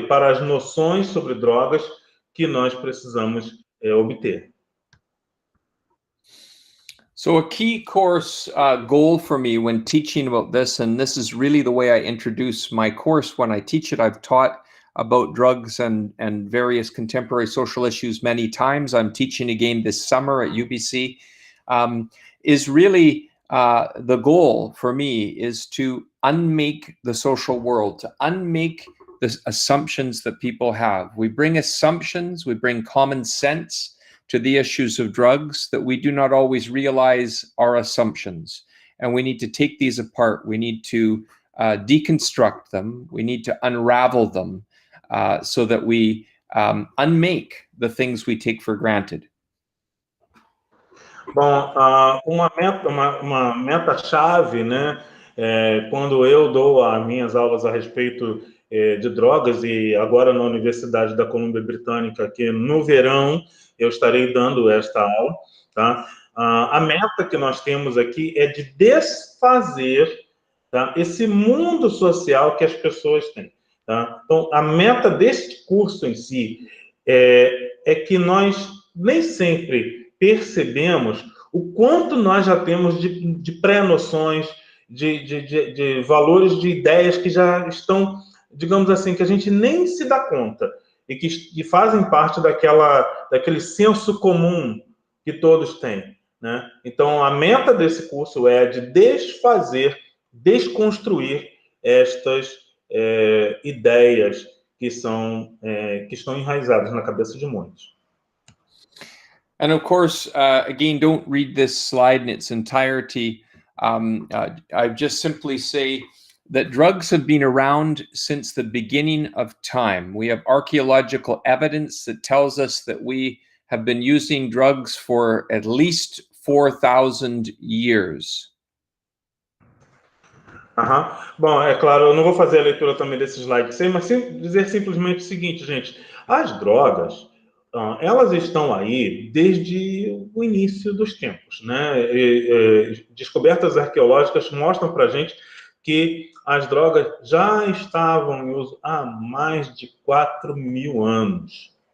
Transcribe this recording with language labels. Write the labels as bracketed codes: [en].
[pt] Para as noções sobre drogas que nós precisamos obter. [en] So a key course goal for me when teaching about this, and this is really the way I introduce my course when I teach it. I've taught about drugs and various contemporary social issues many times. I'm teaching again this summer at UBC. Is really the goal for me is to unmake the social world, to unmake the assumptions that people have. We bring assumptions, we bring common sense to the issues of drugs that we do not always realize are assumptions. And we need to take these apart. We need to deconstruct them. We need to unravel them so that we unmake the things we take for granted. [pt] Bom, uma meta-chave, né, quando eu dou as minhas aulas a respeito de drogas, e agora na Universidade da Colômbia Britânica, que no verão eu estarei dando esta aula, tá? A meta que nós temos aqui é de desfazer, tá, esse mundo social que as pessoas têm, tá? Então, a meta deste curso em si é que nós nem sempre percebemos o quanto nós já temos de pré-noções, de valores, de ideias que já estão, digamos assim, que a gente nem se dá conta e que fazem parte daquele senso comum que todos têm, né? Então, a meta desse curso é de desfazer, desconstruir estas ideias que estão enraizadas na cabeça de muitos. [en] And of course, again, don't read this slide in its entirety. I just simply say that drugs have been around since the beginning of time. We have archaeological evidence that tells us that we have been using drugs for at least 4,000 years. [pt] Bom, é claro, eu não vou fazer a leitura também desse slide, mas dizer simplesmente o seguinte, gente. As drogas, elas estão aí desde o início dos tempos, né? Descobertas arqueológicas mostram para a gente que as drogas já estavam em uso há mais de 4.000 anos.